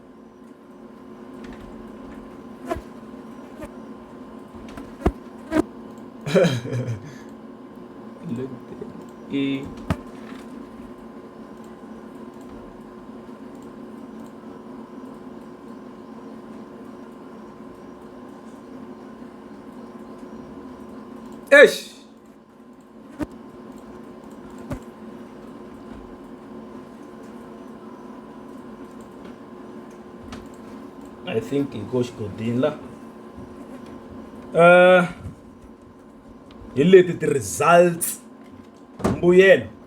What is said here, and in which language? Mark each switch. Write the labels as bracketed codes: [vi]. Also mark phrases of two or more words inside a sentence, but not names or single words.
[ts] le ku teni eish [en] I think it goes [ts] godini la hi leti ti-results mbuyelo